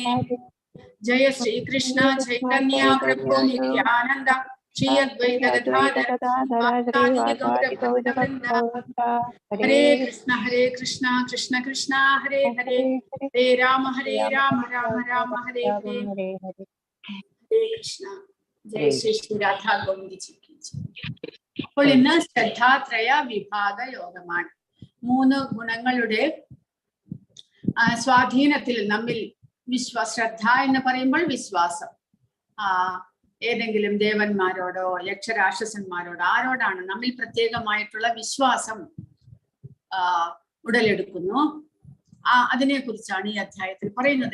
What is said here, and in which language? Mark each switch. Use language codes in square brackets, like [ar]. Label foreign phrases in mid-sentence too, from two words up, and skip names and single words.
[sa] Jaya Shri Krishna Chaitanya Prabhu Nityananda Shri Advaita Gadadhara Sivasadi Gaura Bhaktavrinda. Hare Krishna Krishna Krishna Hare Hare Hare Rama Rama Rama Hare Hare. Hare Krishna. [hi] जय श्री राधा गोविंद जी की जय. [ml] അപ്പോൾ ഇന്ന് ശ്രദ്ധാത്രയ വിഭാഗ യോഗമാണ്. 3 ഗുണങ്ങളുടെ സ്വാധീനത്തിൽ നമ്മിൽ ശ്രദ്ധ എന്ന് പറയുമ്പോൾ വിശ്വാസം, ഏതെങ്കിലും ദേവന്മാരോടോ യക്ഷരാക്ഷസന്മാരോടോ ആരോടാണ് നമ്മിൽ പ്രത്യേകമായിട്ടുള്ള വിശ്വാസം ഉടലെടുക്കുന്നു, അതിനെ കുറിച്ചാണ് ഈ അധ്യായത്തിൽ പറയുന്നത്.